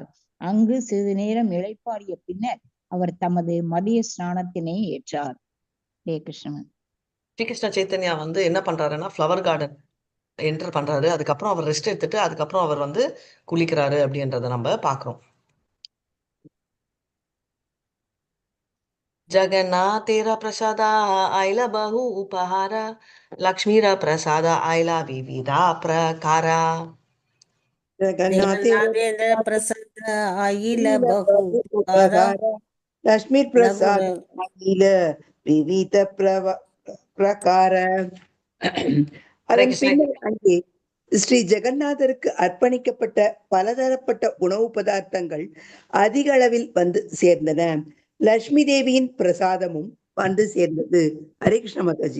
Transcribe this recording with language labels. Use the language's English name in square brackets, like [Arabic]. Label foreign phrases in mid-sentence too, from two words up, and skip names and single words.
[Tamil] அங்கு சிறிது நேரம் இளைப்பாறிய பின்னர் அவர் தமது மதிய ஸ்நானத்தினை ஏற்றார். ஹரே கிருஷ்ணன். ஸ்ரீகிருஷ்ண சைத்தன்யா என்ன பண்றாருன்னா [English] flower garden enter [Tamil] பண்றாரு. அதுக்கப்புறம் அவர் ரெஸ்ட் எடுத்துட்டு அதுக்கப்புறம் அவர் குளிக்கிறாரு அப்படின்றத நம்ம பாக்குறோம். [Bangla] জগন্নাথের প্রসাদ আইল বহু উপহার লক্ষ্মীর প্রসাদ আইল বিবিধ প্রকার. জগন্নাথের প্রসাদ আইল বহু উপহার লক্ষ্মী প্রসাদ আইল বিবিধ প্রকার. [Tamil] அதன் பின்னர் அங்கே ஸ்ரீ ஜெகநாதருக்கு அர்ப்பணிக்கப்பட்ட பலதரப்பட்ட உணவு பதார்த்தங்கள் அதிக அளவில் சேர்ந்தன. லட்சுமி தேவியின் பிரசாதமும் சேர்ந்தது. ஹரே கிருஷ்ண மாதாஜி.